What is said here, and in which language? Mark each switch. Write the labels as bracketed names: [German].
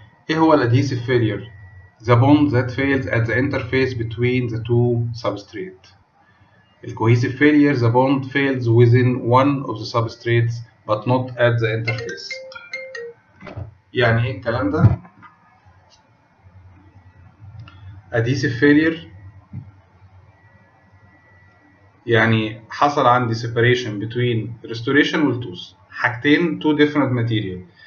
[Arabic] ايه هو الادهيسيف فيلير؟ [English] The bond that fails at the interface between the two substrates. الcohesive failure, the bond fails within one of the substrates but not at the interface. [Arabic] يعني ايه الكلام ده؟ [English] adhesive failure [Arabic] يعني حصل عندي [English] separation between restoration [Arabic] والtooth، حاجتين [English] two different material.